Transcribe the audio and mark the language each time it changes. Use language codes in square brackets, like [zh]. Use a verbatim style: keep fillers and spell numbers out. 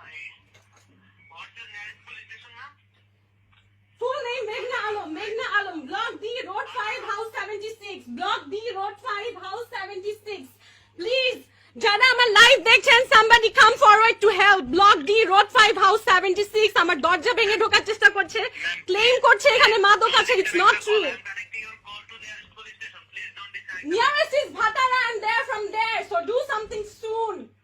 [en] I- What's your nearest police station, ma'am? Full name Meghna Alam. Meghna Alam. Block D, Road five, House seventy-six. Block D, Road five, House seventy-six. Please. [bn] যারা আমার live দেখছেন [en] somebody come forward to help. Block D, Road five, House seventy-six. [bn] আমার দরজা ভেঙে ঢোকার চেষ্টা করছে, claim করছে এখানে মাদক আছে। [en] It's not true. I'm connecting your call to nearest police station. Please don't decide. Nearest is Bhatara and they're from there. So do something soon.